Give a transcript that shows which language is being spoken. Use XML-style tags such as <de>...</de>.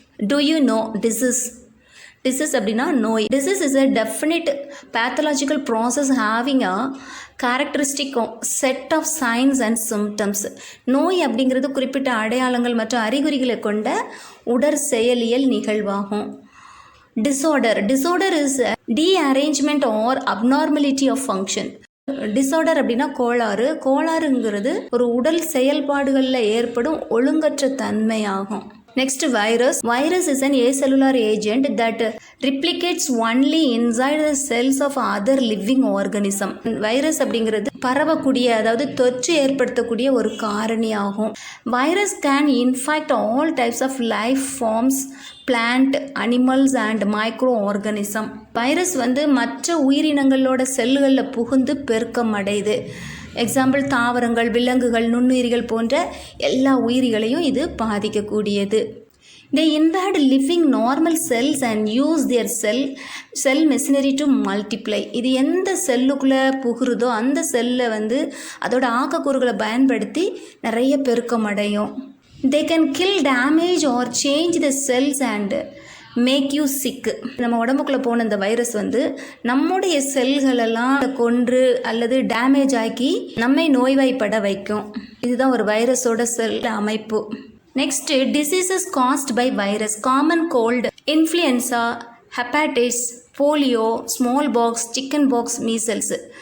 <en>do you know disease</en> <ta>அப்படின்னா நோய்.</ta> <en>Disease is a definite pathological process having a characteristic set of signs and symptoms.</en> <ta>நோய் அப்படிங்கிறது குறிப்பிட்ட அடையாளங்கள் மற்றும் அறிகுறிகளை கொண்ட உடற் செயலியல் நிகழ்வாகும்.</ta> <en>Disorder is dearrangement or abnormality of function.</en> <ta>Disorder அப்படின்னா கோளாறுங்கிறது ஒரு உடல் செயல்பாடுகளில் ஏற்படும் ஒழுங்கற்ற தன்மையாகும்.</ta> <en>Next virus is an acellular agent that replicates only inside the cells of other living organism.</en> <ta>Virus அப்படிங்கிறது பரவக்கூடிய, அதாவது தொற்று ஏற்படுத்தக்கூடிய ஒரு காரணி ஆகும்.</ta> <en>Virus can infect all types of life forms, plant, animals and micro organism.</en> <ta>Virus வந்து மற்ற உயிரினங்களோட செல்லுகளில் புகுந்து பெருக்கம் அடையுது. எக்ஸாம்பிள் தாவரங்கள், விலங்குகள், நுண்ணுயிரிகள் போன்ற எல்லா உயிரிகளையும் இது பாதிக்கக்கூடியது.</ta> <en>They invade living normal cells and use their cell machinery to multiply.</en> <ta>இது எந்த செல்லுக்குள்ளே புகுறுதோ அந்த செல்லில் வந்து அதோட ஆக்கக்கூறுகளை பயன்படுத்தி நிறைய பெருக்கம் அடையும்.</ta> <en>They can kill, damage or change the cells and make you sick.</en> <ta>நம்ம உடம்புக்குள்ளே போன இந்த வைரஸ் வந்து நம்முடைய செல்களெல்லாம் கொன்று அல்லது டேமேஜ் ஆக்கி நம்மை நோய்வாய்ப்பட வைக்கும். இதுதான் ஒரு வைரஸோட செல் அமைப்பு.</ta> <en>Next diseases caused by virus. Common cold, influenza, hepatitis, polio, smallpox, chickenpox, measles.</en>